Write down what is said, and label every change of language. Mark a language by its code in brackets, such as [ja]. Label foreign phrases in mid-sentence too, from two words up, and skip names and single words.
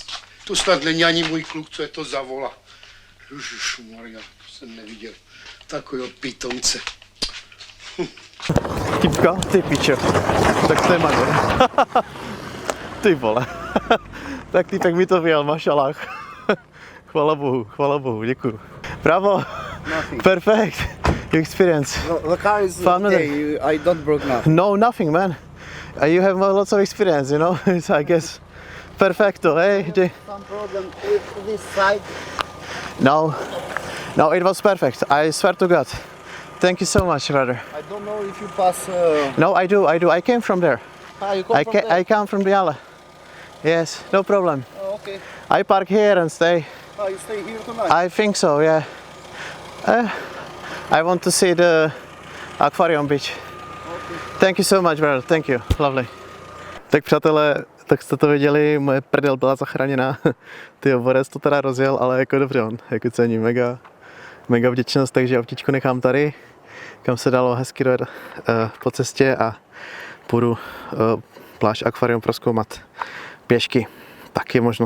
[cs] To snad není ani můj kluk, co je to za vola. Ježišmarja, to jsem neviděl. Takového pitomce. Typka? Ty pičo. Tak to je magor. Ty vole. Tak týpek mi to vyjel, mašalách. [sk] Chvala Bohu, děkuju. [en] Bravo. Perfect. Your experience. The car is okay. I don't broke nothing. No, nothing, man. You have lots of experience, you know. It's, I guess, perfecto. Hey, Some problem with this side. No, it was perfect. I swear to God. Thank you so much, brother. I don't know if you pass. No, I do. I came from there. You come from there? I come from Biala. Yes, no problem. Oh, okay. I park here and stay. You stay here tonight? I think so, yeah. I want to see the Aquarium Beach. Okay. Thank you so much, brother. Thank you. Lovely. [cs] Tak přátelé, tak jste to viděli, moje prdel byla zachráněna. Ty Borec to teda rozjel, ale jako dobře, on jako cení, mega vděčnost, takže autíčko nechám tady, kam se dalo hezky dojet po cestě a půjdu pláž Akvarium prozkoumat pěšky, taky možnost.